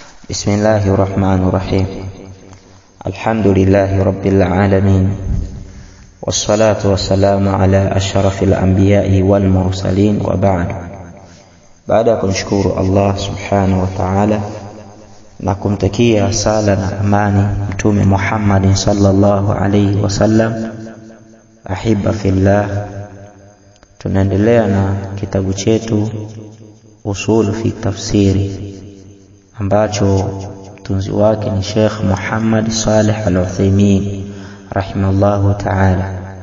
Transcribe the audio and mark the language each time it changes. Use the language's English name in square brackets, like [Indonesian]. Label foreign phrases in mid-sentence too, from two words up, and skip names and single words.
[Arabic] بسم الله الرحمن الرحيم. الحمد لله رب العالمين، والصلاة والسلام على أشرف الأنبياء والمرسلين، وبعد. [Swahili] Baada kumshukuru [Arabic] الله سبحانه وتعالى [Swahili] na kumtakia sala na amani Mtume Muhammad [Arabic] صلى الله عليه وسلم, أحبة في الله, [Swahili] tunaendelea na kitabu chetu Usul fi Tafsiri ambacho mtunzi wake ni Sheikh Muhammad Saleh Al-Uthaymeen [Arabic] رحمه الله تعالى.